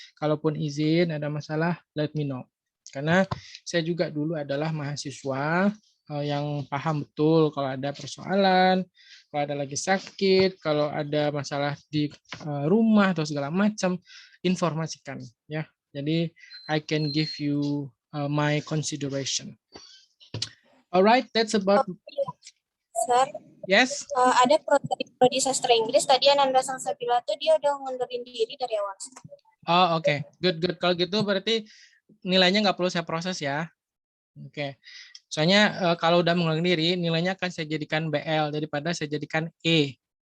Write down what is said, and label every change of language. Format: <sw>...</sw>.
<id>Kalaupun izin ada masalah,</id> <en>let me know.</en> <id>Karena saya juga dulu adalah mahasiswa yang paham betul kalau ada persoalan, kalau ada lagi sakit, kalau ada masalah di rumah atau segala macam, informasikan ya.</id> <en>Jadi I can give you my consideration. Alright, that's about. Sir, Yes.</en> <id>ada prodi sastra Inggris tadi Ananda Sangsabila tuh dia udah ngundurin diri dari awal. Oh, oke. Good. Kalau gitu berarti nilainya nggak perlu saya proses ya. Oke. Soalnya kalau udah mengundurkan diri, nilainya akan saya jadikan BL daripada saya jadikan E.</id>